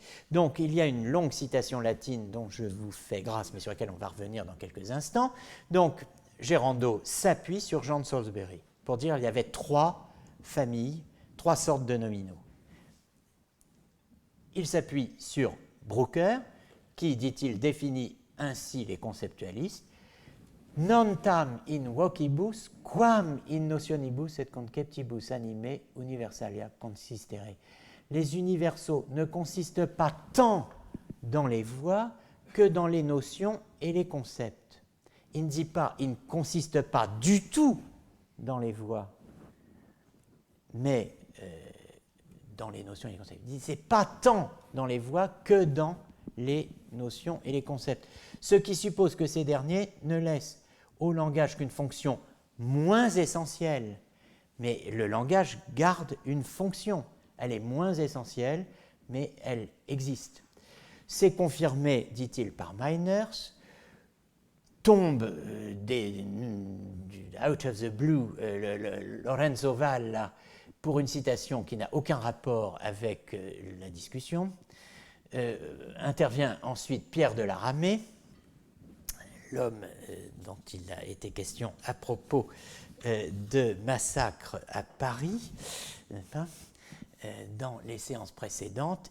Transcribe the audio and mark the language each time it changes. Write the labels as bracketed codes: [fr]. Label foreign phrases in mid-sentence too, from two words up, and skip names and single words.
[fr] Donc, il y a une longue citation latine dont je vous fais grâce, mais sur laquelle on va revenir dans quelques instants. Donc, Gérandeau s'appuie sur Jean de Salisbury pour dire qu'il y avait 3 familles, 3 sortes de nominaux. Il s'appuie sur Brooker, qui, dit-il, définit ainsi les conceptualistes: [la] non tam in vocibus quam in notionibus et conceptibus anime universalia consistere. [fr] Les universaux ne consistent pas tant dans les voies que dans les notions et les concepts. Il ne dit pas, il ne consiste pas du tout dans les voies, mais dans les notions et les concepts. Il dit, c'est pas tant dans les voies que dans les notions et les concepts. Ce qui suppose que ces derniers ne laissent au langage qu'une fonction moins essentielle, mais le langage garde une fonction. Elle est moins essentielle, mais elle existe. C'est confirmé, dit-il, par Meiners. Tombe [en] out of the blue [fr] Lorenzo Valla pour une citation qui n'a aucun rapport avec la discussion. Intervient ensuite Pierre de la Ramée, l'homme dont il a été question à propos de massacre à Paris, dans les séances précédentes.